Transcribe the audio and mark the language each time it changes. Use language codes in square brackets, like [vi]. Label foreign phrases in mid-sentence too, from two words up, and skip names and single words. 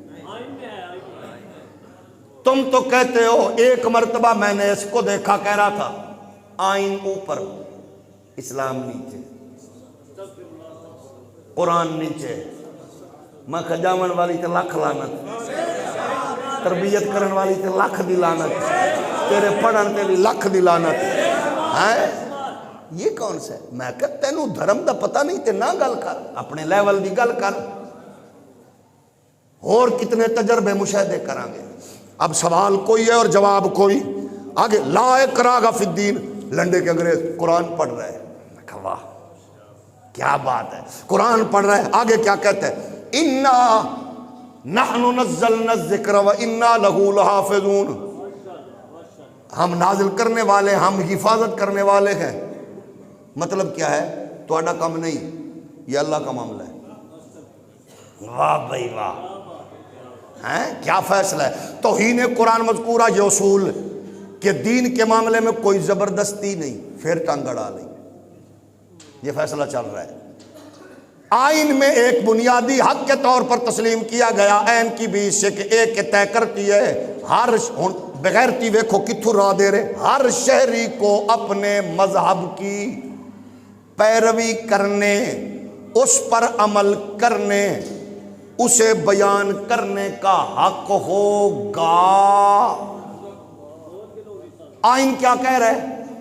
[ur] تم تو کہتے ہو، ایک مرتبہ میں نے اس کو دیکھا، کہہ رہا تھا آئین اوپر اسلام نیچے، قرآن نیچے، [pa] میں کھجاون والی تے لاکھ لعنت، تربیت کرن والی تے لاکھ دی لعنت، تیرے پڑھن تے بھی لاکھ دی لعنت ہے۔ [ur] یہ کون سا ہے؟ [pa] میں کہتا تینوں دھرم دا پتہ نہیں تے نہ گل کر، اپنے لیول دی گل کر، [ur] اور کتنے تجربے مشاہدے کریں گے۔ اب سوال کوئی ہے اور جواب کوئی، آگے [ar] لا اکراہ فی الدین، [ur] لنڈے کے انگریز قرآن پڑھ رہے ہیں، میں کہا واہ کیا بات ہے، قرآن پڑھ رہے ہیں، آگے کیا کہتے ہیں، [ar] اِنَّا نَحْنُ نَزَّلْنَا الذِّكْرَ وَإِنَّا لَهُ لَحَافِظُونَ، [ur] ہم نازل کرنے والے، ہم حفاظت کرنے والے ہیں۔ مطلب کیا ہے؟ [pa] تہاڈا کام نہیں، [ur] یہ اللہ کا معاملہ ہے۔ واہ بھائی واہ، ہیں کیا فیصلہ ہے؟ توہین قرآن مذکورہ، یہ اصول کہ دین کے معاملے میں کوئی زبردستی نہیں، پھر ٹانگ اڑا نہیں، یہ فیصلہ چل رہا ہے۔ آئین میں ایک بنیادی حق کے طور پر تسلیم کیا گیا عین کی بیچ سے کہ ایک کے طے کرتی ہے، [pa] ہر بغیرتی ویکھو کتھو راہ دے رہے، [ur] ہر شہری کو اپنے مذہب کی پیروی کرنے، اس پر عمل کرنے، اسے بیان کرنے کا حق ہوگا۔ آئین کیا کہہ رہے ہیں؟